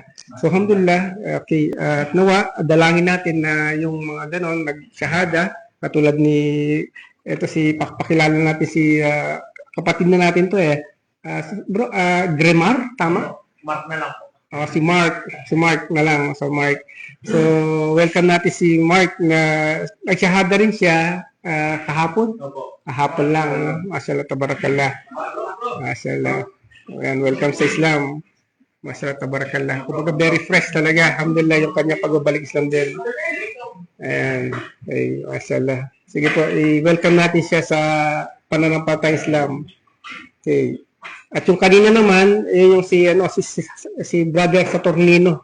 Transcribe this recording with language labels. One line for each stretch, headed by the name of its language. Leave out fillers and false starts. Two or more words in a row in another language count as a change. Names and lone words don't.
Filipino: So, alhamdulillah, okay, nawa, dalangin natin na yung mga ganon, nagsyahada, katulad ni, ito si, pakilala natin si, kapatid na natin to bro, Gremar, tama? Mark na lang po. Si Mark na lang, so Mark. So, welcome natin si Mark na nagsyahada rin siya kahapon. Kahapon lang,
Arabic: ما شاء الله، تبارك الله. ما شاء الله.
Filipino: Ayan, welcome sa Islam.
Arabic: ما شاء الله، تبارك الله.
Filipino: Kumbaga,
English: very fresh
Filipino: talaga. Alhamdulillah, yung kanya pagbabalik Islam din. Ayan. Ay, mashallah. Sige po, i-welcome natin siya sa pananampalatayang Islam. Okay. At yung kanina naman, yung si brother Saturnino.